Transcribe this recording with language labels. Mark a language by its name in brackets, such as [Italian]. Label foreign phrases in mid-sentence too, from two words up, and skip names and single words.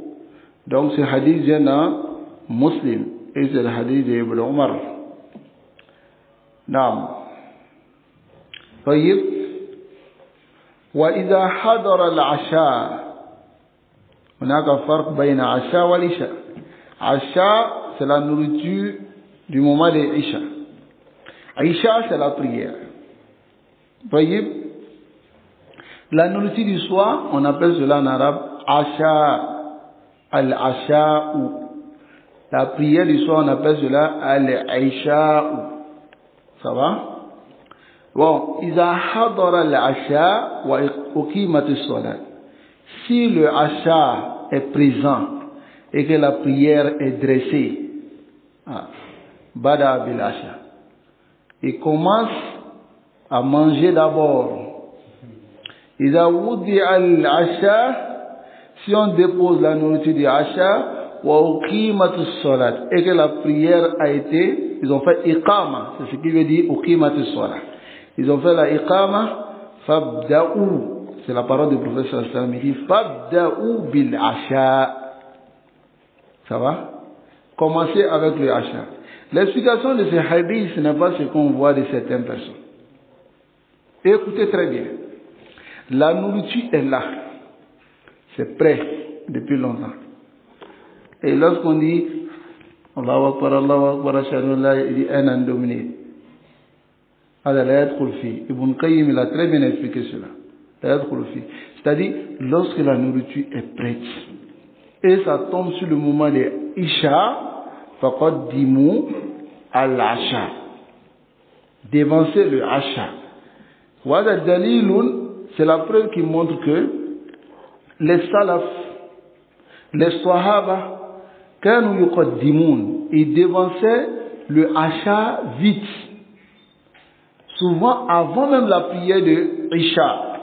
[French] Donc ce hadith vient dans Muslim, et c'est le hadith d'Ibn Omar. [Arabic] Naam. طيب. وإذا حضر العشاء, هناك فرق بين عشاء والعشاء. عشاء, [French] c'est la nourriture du moment de Isha. Isha, c'est la prière. طيب. La nourriture du soir, on appelle cela en arabe Asha, al-Asha'u. La prière du soir, on appelle cela al-Isha'u. Ça va? Bon, [Arabic] إذا حضر العشاء وأقيمت الصلاة. [French] Si le Asha est présent et que la prière est dressée, [Arabic] بدأ بالعشاء, [French] il commence à manger d'abord. [Arabic] إذا وضع العشاء, [French] si on dépose la nourriture du Asha, [Arabic] وأقيمت الصلاة, [French] et que la prière a été, ils ont fait iqama, c'est ce qui veut dire [Arabic] أقيمت الصلاة. [French] Ils ont fait la iqama, fabda'u, c'est la parole du prophète [Arabic] صلى الله عليه وسلم, [French] il dit [Arabic] فابدؤوا بالعشاء. [French] Ça va? Commencez avec le Asha. L'explication de ces hadiths, ce n'est pas ce qu'on voit de certaines personnes. Et écoutez très bien. La nourriture est là. C'est prêt depuis longtemps. Et lorsqu'on dit [Arabic] الله أكبر، أشهد أن لا إله إلا الله, [French] un an dominé. Ibn Qayyim il a très bien expliqué cela. C'est-à-dire, lorsque la nourriture est prête, et ça tombe sur le moment de Isha, [Arabic] فقدموا العشاء. [French] Dévancez le Asha. [Arabic] وهذا دليل, [French] c'est la preuve qui montre que les salaf, les sahaba, [Arabic] كانوا يقدمون, [French] ils dévançaient le Asha vite. Souvent avant même la prière de Isha.